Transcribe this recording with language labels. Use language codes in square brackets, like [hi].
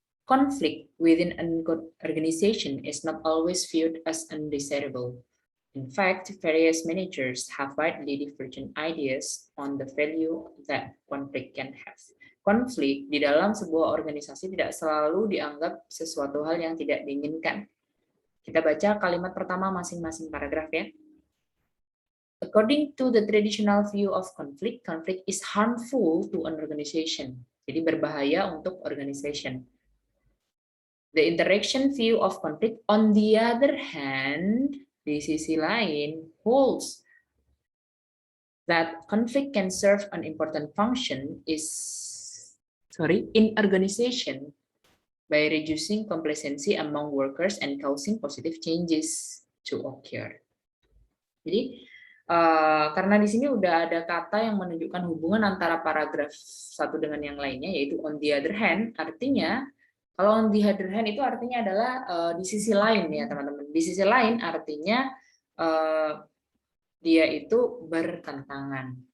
[en] Conflict within an organization is not always viewed as undesirable. In fact, various managers have widely divergent ideas on the value that conflict can have. [id] Konflik di dalam sebuah organisasi tidak selalu dianggap sesuatu hal yang tidak diinginkan. Kita baca kalimat pertama masing-masing paragraf ya. [en] According to the traditional view of conflict, conflict is harmful to an organization. [id] Jadi berbahaya untuk [en] organization. The interaction view of conflict, on the other hand, [id] di sisi lain, [en] holds that conflict can serve an important function in organization by reducing complacency among workers and causing positive changes to occur. [id] Jadi, karena di sini udah ada kata yang menunjukkan hubungan antara paragraf satu dengan yang lainnya, yaitu [en] on the other hand, [id] artinya kalau on the other hand itu artinya adalah di sisi lain ya teman-teman. Di sisi lain artinya dia itu bertentangan.